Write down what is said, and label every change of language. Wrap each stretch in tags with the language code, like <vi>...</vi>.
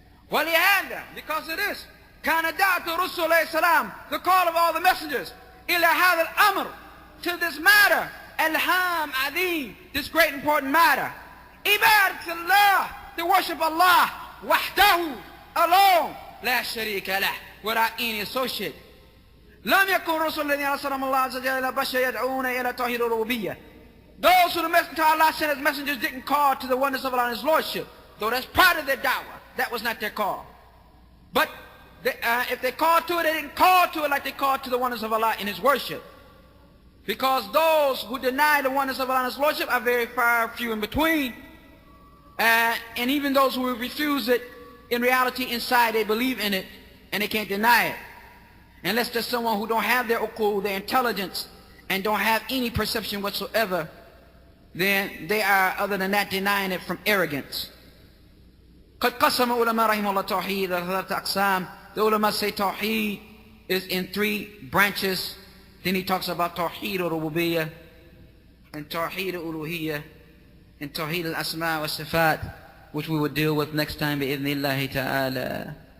<ar>ولهذا,</ar> <en>because of this,</en> <ar>كان دعوة الرسل عليه السلام,</ar> <en>the call of all the messengers,</en> <ar>إلى هذا الأمر,</ar> <en>to this matter,</en> <ar>الهام عظيم,</ar> <en>this great important matter.</en> <ar>عبادة الله,</ar> <en>to worship Allah,</en> <ar>وحده,</ar> <en>alone,</en> <ar>لا شريك له,</ar> <en>without any associate.</en> <ar>لم يكن الرسل الذين أرسلهم الله عز وجل إلى بشر يدعون إلى توحيد الربوبية.</ar> <en>Those who the messenger Allah sent as messengers didn't call to the oneness of Allah and His Lordship, though that's part of their da'wah. That was not their call. But if they called to it, they didn't call to it like they called to the oneness of Allah in His worship. Because those who deny the oneness of Allah and His Lordship are very few in between. And even those who refuse it, in reality, inside they believe in it and they can't deny it. Unless there's someone who don't have their uqul, their intelligence, and don't have any perception whatsoever, then they are, other than that, denying it from arrogance.</en> <ar>قد قسم علماء رحمه الله توحيد ثلاثة أقسام.</ar> <en>The ulama say tawheed is in 3 branches. Then he talks about tawheed al-rububiyyah, and tawheed al-uluhiyyah, and tawheed al-asma wa sifat, which we will deal with next time bi-idhnillahi ta'ala.</en>